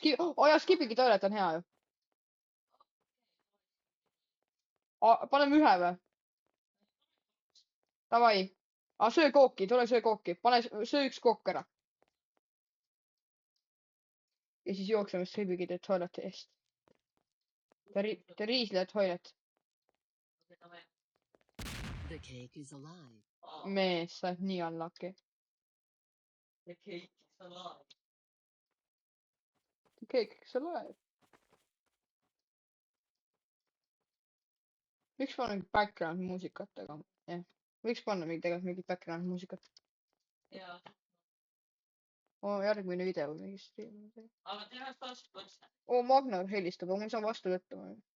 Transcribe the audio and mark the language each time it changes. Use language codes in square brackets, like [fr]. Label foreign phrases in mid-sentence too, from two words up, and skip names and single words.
[et] jaa, skibigi toilet on hea ju. paneme ühe või? Davai. söö kooki, tule söö kooki. söö üks kook ära. ja siis jookseme skibigi toileti eest. [en] The Riisle toilet. The cake is alive. [et] mees, sa oled nii unlucky. [en] The cake is alive. The cake is alive. [et] võiks panna mingi background muusikat, aga jah. võiks panna mingit background muusikat. jaa. järgmine video või mingi stream. aga teeme vastu võtta. Magnar helistab, aga ma saan vastu võtta.